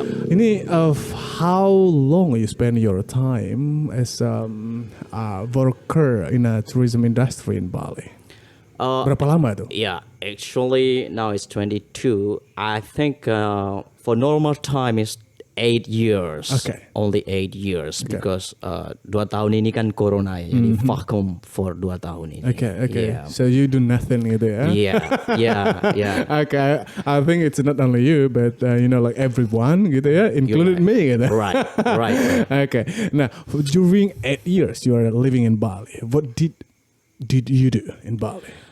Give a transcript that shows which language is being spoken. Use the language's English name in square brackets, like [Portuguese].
[English] Ini how long you spend your time as a worker in a tourism industry in Bali? [Indonesian] Berapa lama tuh? [English] Actually now it's 22. I think for normal time is 8 years. Only 8 years because [Indonesian] 2 tahun ini kan corona ya, jadi vakum for 2 tahun ini. [English] So you do nothing gitu ya? Yeah. I think it's not only you but like everyone gitu ya, included me gitu. Right. Nah during 8 years you are living in Bali, what did you do in Bali?